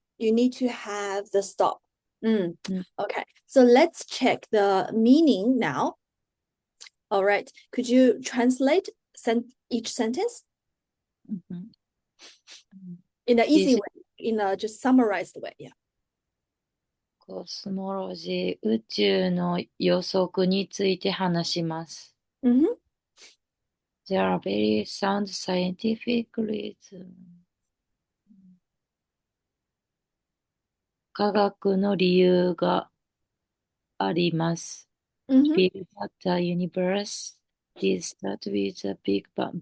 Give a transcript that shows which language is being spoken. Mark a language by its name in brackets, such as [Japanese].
[English] You need to have the stop. Mm. Okay, so let's check the meaning now. All right, could you translate each sentence Mhm. in an easy This way, in a just summarized way? Yeah. [Japanese] コスモロジー、宇宙の予測について話します。 Mm-hmm. [English] There are very sound scientific reasons. [Japanese] 科学の理由があります。 Mm-hmm. [English] Feel that the universe did start with a big bang.